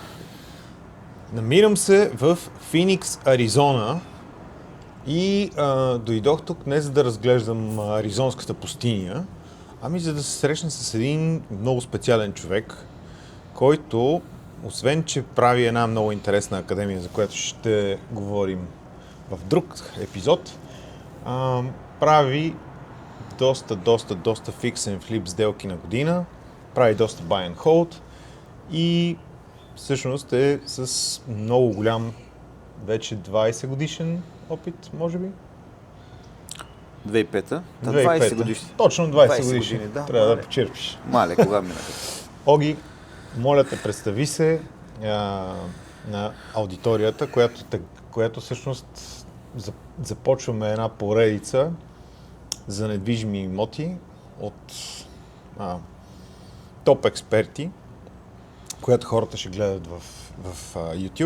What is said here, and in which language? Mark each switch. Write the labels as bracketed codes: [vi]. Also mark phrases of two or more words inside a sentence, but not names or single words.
[bg] Намирам се в Финикс, Аризона и дойдох тук не за да разглеждам аризонската пустиня, ами за да се срещна с един много специален човек, който, освен че прави една много интересна академия, за която ще говорим в друг епизод, прави доста [en] fix and flip [bg] сделки на година, прави доста [en] buy and hold [bg] и всъщност е с много голям, вече 20 годишен опит, може би? 2005-та? 20 годишни. Точно 20 годишни. Да, трябва да почерпиш. Мале, кога минаха? Оги, моля те, представи се на аудиторията, която всъщност започваме една поредица за недвижими имоти от топ експерти, която хората ще гледат в YouTube.